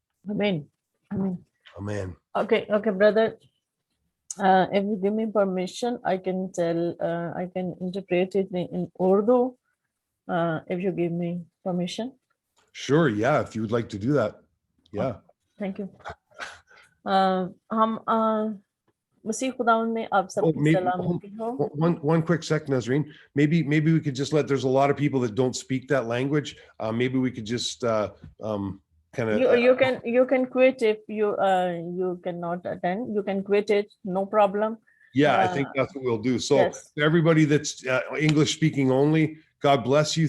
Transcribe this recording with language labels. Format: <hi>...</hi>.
<en>Amen. Amen. Amen. Okay, brother. If you give me permission, I can interpret it in Urdu. If you give me permission. Sure, yeah, if you would like to do that. Yeah. Thank you.</en> <hi>हम मसीह खुदावंद में आप सबकी सलामती हो.</hi> <en>One quick sec, Nasreen. Maybe we could just there's a lot of people that don't speak that language. Maybe we could just kind of you can quit if you cannot attend. You can quit it, no problem. Yeah, I think that's what we'll do. So yes. Everybody that's English speaking only, God bless you.</en>